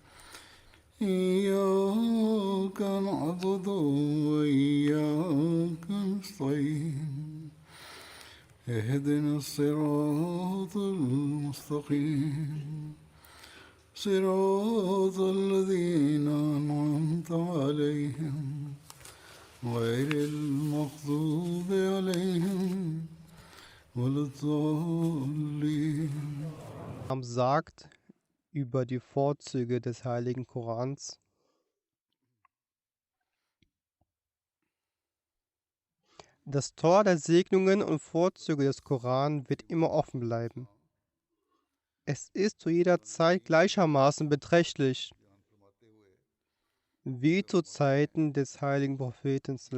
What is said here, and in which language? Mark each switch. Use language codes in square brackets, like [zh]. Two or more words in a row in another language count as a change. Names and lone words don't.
[ar] إياك نعبد وإياك نستعين اهدنا الصراط المستقيم صراط الذين أنعمت عليهم غير المغضوب عليهم ولا الضالين. [de] Sagt über die Vorzüge des Heiligen Korans. Das Tor der Segnungen und Vorzüge des Koran wird immer offen bleiben. Es ist zu jeder Zeit gleichermaßen beträchtlich, wie zu Zeiten des heiligen Propheten.